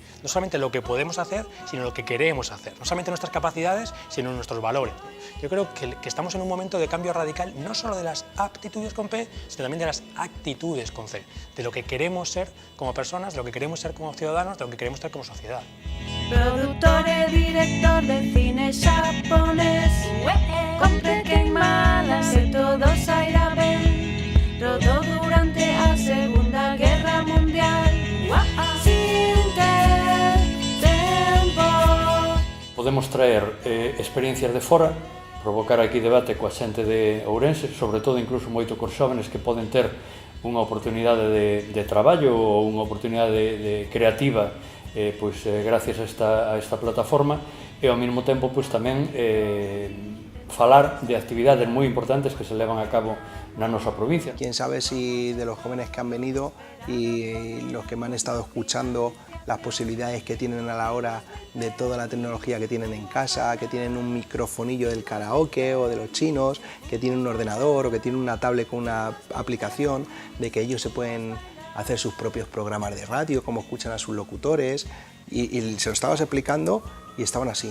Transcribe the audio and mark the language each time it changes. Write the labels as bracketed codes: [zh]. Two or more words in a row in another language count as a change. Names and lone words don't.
[es] No solamente lo que podemos hacer, sino lo que queremos hacer. No solamente nuestras capacidades, sino nuestros valores. Yo creo que estamos en un momento de cambio radical, no solo de las aptitudes con P, sino también de las actitudes con C, de lo que queremos ser como personas, de lo que queremos ser como ciudadanos, de lo que queremos ser como sociedad. [gl] Productor e director de cine xaponés, con queimadas e todo sairá ben. Rodou durante a Segunda Guerra Mundial, sin ter tempo. Podemos traer experiencias de fora, provocar aquí debate coa xente de Ourense, sobre todo incluso moito cos xóvenes que poden ter unha oportunidade de traballo ou unha oportunidade creativa gracias a esta plataforma, e ao mesmo tempo tamén falar de actividades moi importantes que se levan a cabo na nosa provincia. [es] Quién sabe si de los jóvenes que han venido y los que me han estado escuchando, las posibilidades que tienen a la hora de toda la tecnología que tienen en casa, que tienen un microfonillo del karaoke o de los chinos, que tienen un ordenador o que tienen una tablet con una aplicación, de que ellos se pueden hacer sus propios programas de radio, cómo escuchan a sus locutores, y se lo estabas explicando y estaban así.